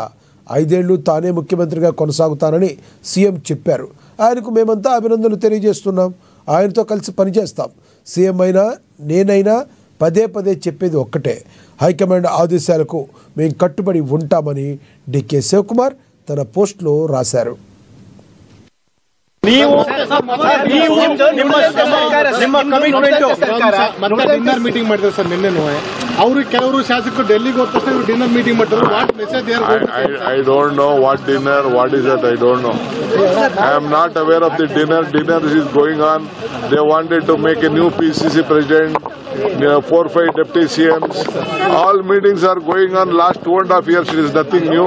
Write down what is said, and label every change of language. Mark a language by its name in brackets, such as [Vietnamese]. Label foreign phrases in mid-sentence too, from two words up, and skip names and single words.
[Telugu] 5 ఏళ్లు తానే ముఖ్యమంత్రిగా కొనసాగుతానని సీఎం చెప్పారు. ఆయనకు మేమంతా అభినందనలు తెలియజేస్తున్నాం. ఆయనతో కలిసి పనిచేస్తాం. సీఎం అయినా నేనైనా పదే పదే చెప్పేది ఒక్కటే, హైకమాండ్ ఆదేశాలకు మేము కట్టుబడి ఉంటామని డీకే శివకుమార్ తన పోస్టులో రాశారు. [English] dinner meeting [Kannada] ಮಾಡಿದ್ರು ಸರ್ ನಿನ್ನೆ. ಅವರು ಕೆಲವರು ಶಾಸಕರು ಡೆಲ್ಲಿಗೆ ಹೋದ ತಕ್ಷಣ [English] dinner meeting [Kannada] ಮಾಡಿದ್ರು. [English] what message I don't know what dinner, what is that, I don't know. I am not aware of the dinner. Dinner is going on. They wanted to make a new PCC president, 4-5 deputy CMs. All meetings are going on last 2.5 years. It is nothing new.